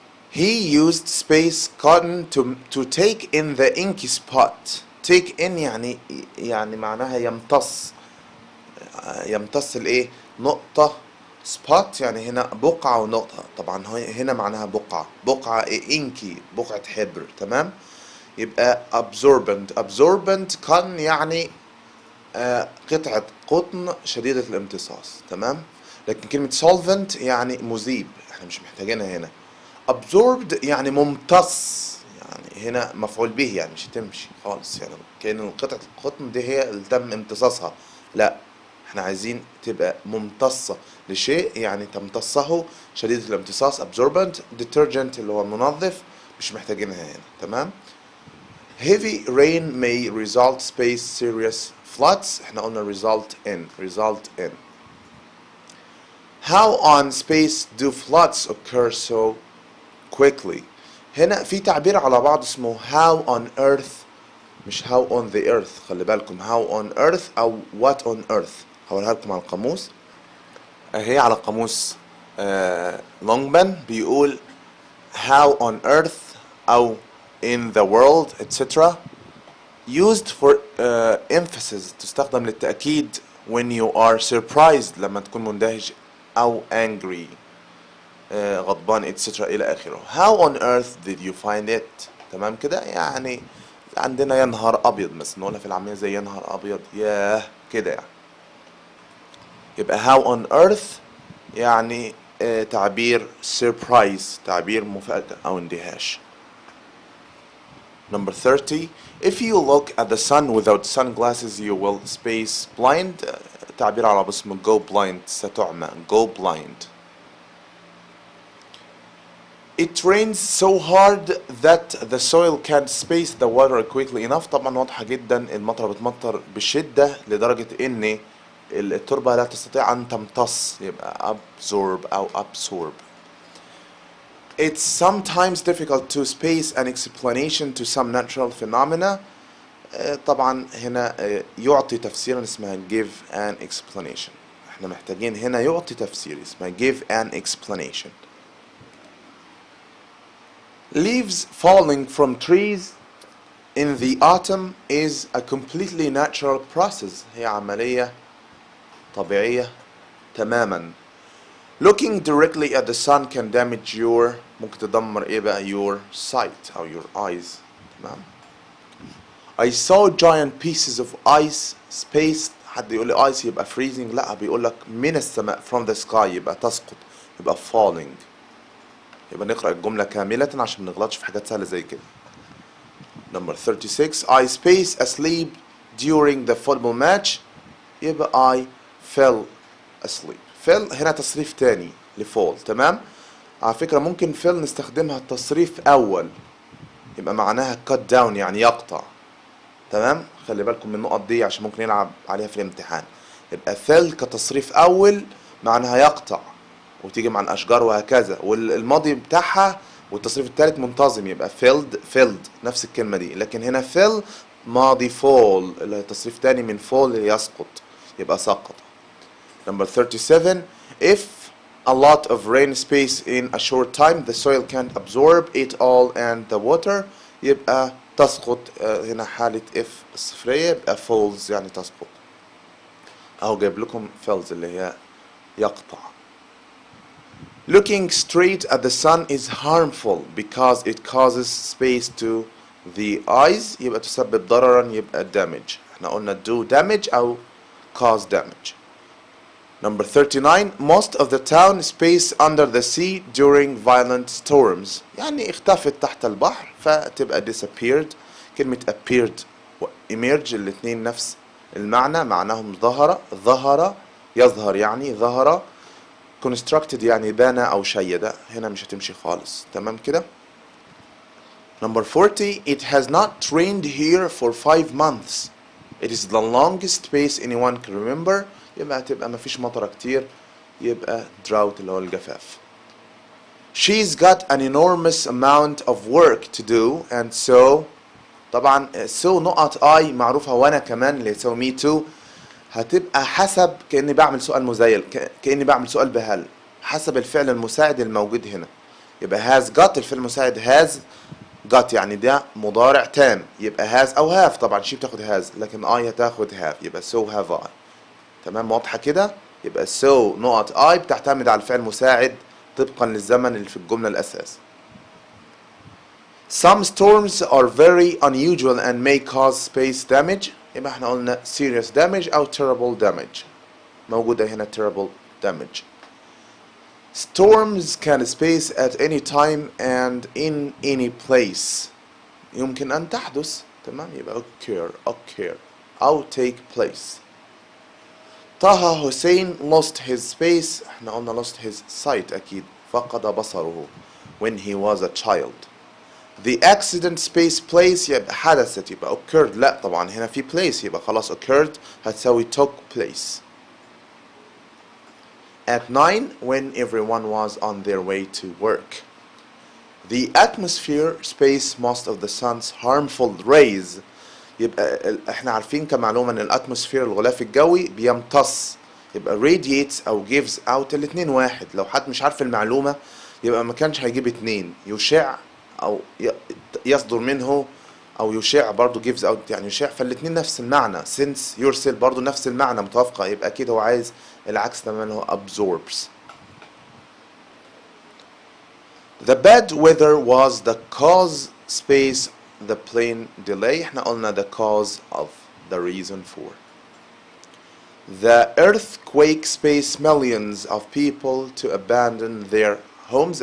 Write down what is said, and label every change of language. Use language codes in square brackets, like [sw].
[en] He used space cotton to take in the inky spot. take in [ar] يعني معناها يمتص الايه نقطة spot يعني هنا بقعة ونقطة. طبعا هنا معناها بقعة inky بقعة حبر. تمام. يبقى absorbent كان يعني قطعة قطن شديدة الامتصاص. تمام. لكن كلمة solvent يعني مذيب احنا مش محتاجينها هنا. absorbed يعني ممتص يعني هنا مفعول به يعني مش هتمشي خالص يعني كأن قطعة القطن دي هي اللي تم امتصاصها. لا احنا عايزين تبقى ممتصة لشيء يعني تمتصه شديدة الامتصاص absorbent. detergent اللي هو منظف مش محتاجينها هنا. تمام. [en] heavy rain may result space serious floods. [ar] احنا قلنا result in. [en] how on space do floods occur so quickly. [ar] هنا في تعبير على بعض اسمه [en] how on earth [ar] مش [en] how on the earth. [ar] خلي بالكم [en] how on earth [ar] أو [en] what on earth. [ar] هقولها لكم على القاموس اهي على قاموس لونجمان بيقول [en] how on earth [ar] أو [en] in the world etc. used for emphasis [ar] تستخدم للتأكيد [en] when you are surprised [ar] لما تكون مندهش أو [en] angry [ar] غضبان [en] etc [ar] إلى آخره. [en] How on earth did you find it؟ [ar] تمام كده. يعني عندنا يا نهار أبيض مثلا نقولها في العامية زي يا نهار أبيض ياه كده يعني. يبقى [en] how on earth [ar] يعني تعبير surprise تعبير مفاجأة أو اندهاش. [en] Number 30. If you look at the sun without sunglasses you will space blind. [ar] تعبير عربي اسمه [en] go blind [ar] ستعمى [en] go blind. It rains so hard that the soil can't space the water quickly enough. [ar] طبعا واضحة جدا المطر بتمطر بشدة لدرجة ان التربة لا تستطيع ان تمتص يبقى absorb او absorb. [en] It's sometimes difficult to space an explanation to some natural phenomena. [ar] طبعا هنا يعطي تفسيرا اسمها [en] give an explanation. [ar] احنا محتاجين هنا يعطي تفسير اسمها [en] give an explanation. Leaves falling from trees in the autumn is a completely natural process. [ar] هي عملية طبيعية تماما. [en] Looking directly at the sun can damage your [ar] ممكن تدمر ايه بقى [en] your sight او your eyes. [ar] تمام. [en] I saw giant pieces of ice spaced. [ar] حد يقول لي ice يبقى freezing. لا بيقول لك من السماء [en] from the sky [ar] يبقى تسقط يبقى falling. يبقى نقرأ الجملة كاملة عشان ما نغلطش في حاجات سهلة زي كده. [en] Number 36. I spaced asleep during the football match. [ar] يبقى [en] I fell asleep. [ar] fell هنا تصريف تاني لفول. تمام. على فكرة ممكن fell نستخدمها تصريف أول يبقى معناها [en] cut down [ar] يعني يقطع. تمام. خلي بالكم من النقط دي عشان ممكن يلعب عليها في الامتحان. يبقى fell كتصريف أول معناها يقطع وتيجي مع الأشجار وهكذا. والماضي بتاعها والتصريف الثالث منتظم يبقى filled نفس الكلمة دي. لكن هنا [en] fell [ar] ماضي fall اللي هي تصريف تاني من fall اللي يسقط يبقى سقط. [en] Number 37. If a lot of rain space in a short time the soil can't absorb it all and the water [ar] يبقى تسقط. هنا حالة if الصفرية يبقى falls يعني تسقط. أهو جايب لكم falls اللي هي يقطع. [en] Looking straight at the sun is harmful because it causes space to the eyes [ar] يبقى تسبب ضررا يبقى [en] damage. [ar] احنا قلنا [en] do damage أو cause damage. Number 39. Most of the town space under the sea during violent storms. [ar] يعني اختفت تحت البحر فتبقى disappeared. كلمة appeared و emerge الاتنين نفس المعنى معناهم ظهر يظهر يعني ظهر. constructed يعني بنى أو شيد. هنا مش هتمشي خالص. تمام كده. [en] Number 40. It has not rained here for 5 months. It is the longest space anyone can remember. [ar] يبقى هتبقى مفيش مطرة كتير يبقى drought اللي هو الجفاف. [en] She's got an enormous amount of work to do and so [ar] طبعا so نقط I معروفة وأنا كمان اللي يساوي [en] me too [ar] هتبقى حسب كأني بعمل سؤال مزيل كأني بعمل سؤال بهل حسب الفعل المساعد الموجود هنا. يبقى has got الفعل المساعد has got يعني ده مضارع تام يبقى has أو have. طبعا she بتاخد has لكن I هتاخد have يبقى [en] so have I. [ar] تمام واضحة كده. يبقى so نقط I بتعتمد على الفعل المساعد طبقا للزمن اللي في الجملة الأساس. [en] Some storms are very unusual and may cause space damage. [ar] يبقى احنا قلنا [en] serious damage [ar] أو [en] terrible damage. [ar] موجودة هنا [en] terrible damage. Storms can space at any time and in any place. [ar] يمكن أن تحدث. تمام يبقى occur أو [en] take place. Taha Hussein lost his space. [ar] احنا قلنا [en] lost his sight [ar] أكيد فقد بصره [en] when he was a child. The accident space place [ar] يبقى حدثت يبقى [en] occurred. [ar] لا طبعا هنا في place يبقى خلاص occurred هتساوي [en] took place. At 9 when everyone was on their way to work. The atmosphere space most of the sun's harmful rays. [ar] يبقى احنا عارفين كمعلومة ان الاتموسفير الغلاف الجوي بيمتص يبقى radiates او [en] gives out [ar] الاتنين واحد. لو حد مش عارف المعلومة يبقى ما كانش هيجيب اتنين يشع أو يصدر منه أو يشع برضو [en] gives out [ar] يعني يشع، فالاتنين نفس المعنى. since يرسل برضو نفس المعنى متوافقة، يبقى أكيد هو عايز العكس تماما، هو absorbs. [en] The bad weather was the cause space the plane delay. [ar] احنا قلنا [en] the cause of the reason for. The earthquake space millions of people to abandon their homes.